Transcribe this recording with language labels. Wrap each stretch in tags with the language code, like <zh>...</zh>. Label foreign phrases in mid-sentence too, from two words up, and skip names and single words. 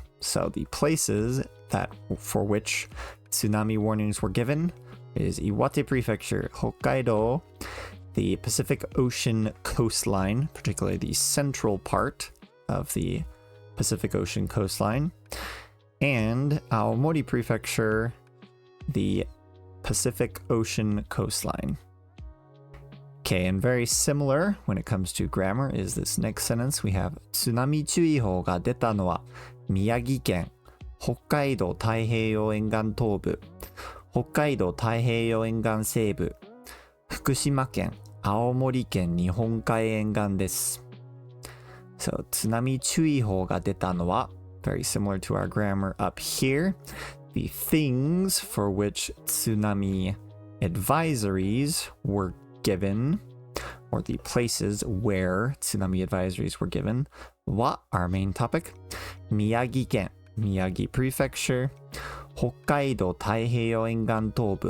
<en>So the places that for which tsunami warnings were given is Iwate Prefecture, Hokkaido, the Pacific Ocean coastline, particularly the central part of the Pacific Ocean coastline, and Aomori Prefecture, the Pacific Ocean coastline. Okay, and very similar when it comes to grammar is this next sentence. We have</en> <ja>津波注意報が出たのは宮城県、北海道太平洋沿岸東部、北海道太平洋沿岸西部、福島県、青森県日本海沿岸です。So, 津波注意報が出たのは</ja> <en>very similar to our grammar up here. The things for which tsunami advisories were given, or the places where tsunami advisories were given, wa, our main topic, Miyagi ken, Miyagi Prefecture, Hokkaido Taiheiyo Engan Tobu.</en>